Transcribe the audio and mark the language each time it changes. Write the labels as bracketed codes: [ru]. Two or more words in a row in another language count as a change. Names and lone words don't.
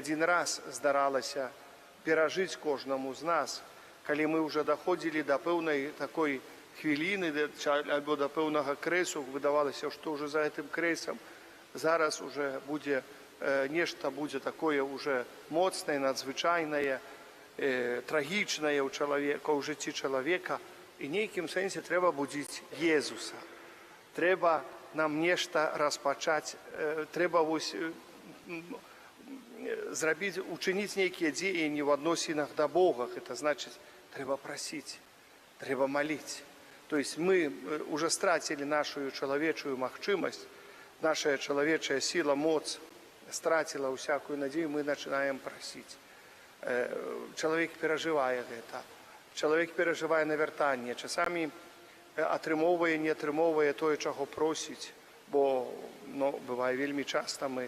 [be] адзін раз здаралася перажыць кожнаму з нас, калі мы ўжо даходзілі да пэўнай такой хвіліны альбо да пэўнага крэсу, выдавалася, што ўжо за гэтым крэсам зараз уже будзе нешта будзе такое уже моцнае, надзвычайнае, трагічнае ў чалавека, ў жыцці чалавека, і нейкім сэнсе трэба будзіць Езуса. Трэба нам нешта распачаць, трэба вось зрабіць, учыніць нейкія дзеянні ў адносінах да Бога. Гэта значыць, трэба прасіць, трэба маліць. [ru] То есть [be] мы уже страцілі нашу чалавечую магчымасць, наша чалавечая сіла, моц страціла ўсякую надзею, мы пачынаем прасіць. Чалавек перажывае гэта. Чалавек перажывае навяртанне. Часамі атрымоўвае, не атрымоўвае тое, чаго просіць, бо бывае вельмі часта мы